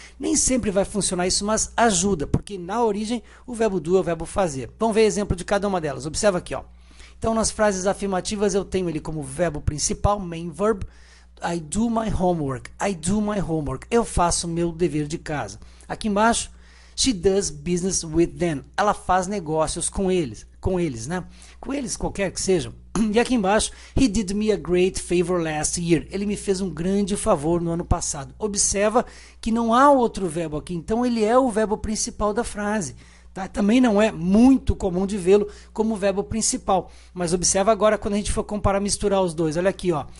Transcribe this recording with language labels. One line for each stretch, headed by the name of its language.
Portuguese: Nem sempre vai funcionar isso, mas ajuda, porque na origem o verbo do é o verbo fazer. Vamos ver exemplo de cada uma delas. Observa aqui, ó. Então, nas frases afirmativas, eu tenho ele como verbo principal, main verb,
English: I do my homework. I do my homework.
Portuguese: Eu faço meu dever de casa. Aqui embaixo,
English: she does business with them.
Portuguese: Ela faz negócios com eles, né? Com eles, qualquer que sejam. E aqui embaixo,
English: he did me a great favor last year.
Portuguese: Ele me fez um grande favor no ano passado. Observa que não há outro verbo aqui, então ele é o verbo principal da frase. Tá? Também não é muito comum de vê-lo como verbo principal, mas observa agora quando a gente for comparar, misturar os dois. Olha aqui, ó.